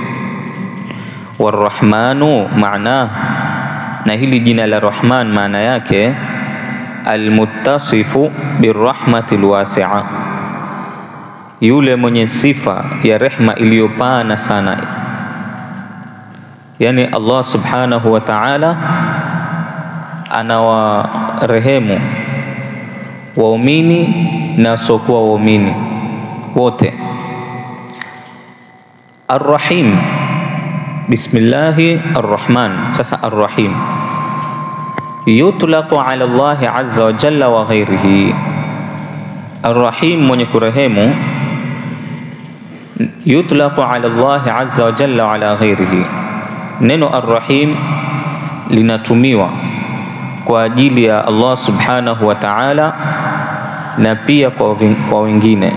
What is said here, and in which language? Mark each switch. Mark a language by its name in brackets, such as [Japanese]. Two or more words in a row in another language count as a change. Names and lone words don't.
[Swahili] Warrahmanu maana, na hili jina la Rahman maana yake [Arabic] المتصف بالرحمة الواسعة, [Swahili] yule mwenye sifa ya rehma iliyopana sana. Yani Allah [Arabic] سبحانه وتعالى [Swahili] anawarehemu waumini na wasiokuwa waumini wote. [Arabic] الرحيم بسم الله الرحمن. Sasa الرحيم يطلق على الله عز وجل وغيره. Ar-Rahim, [Swahili] mwenye kurehemu, [Arabic] يطلق على الله عز وجل وعلى غيره. [Swahili] Neno Ar-Rahim linatumiwa kwa ajili ya Allah [Arabic] سبحانه وتعالى [Swahili] na pia kwa wengine.